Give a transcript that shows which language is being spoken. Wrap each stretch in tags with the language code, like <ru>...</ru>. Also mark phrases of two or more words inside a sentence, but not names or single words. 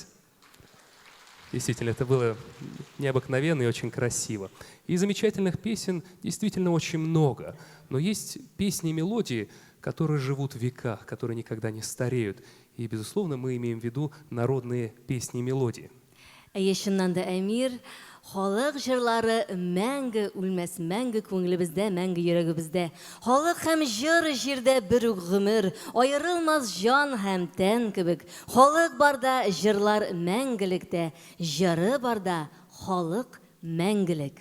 <ru>Действительно, это было необыкновенно и очень красиво. И замечательных песен действительно очень много. Но есть песни и мелодии, которые живут в веках, которые никогда не стареют. И, безусловно, мы имеем в виду народные песни и мелодии.</ru> <tt>Шуннан да Әмир, халык җырлары мәңге үлмәс, мәңге күңелебездә, мәңге йөрәгебездә. Халык һәм җыр җирдә бер үк гомер, аерылмас җан һәм тән кебек. Халык барда җырлар мәңгелектә, җыры барда халык мәңгелек.</tt>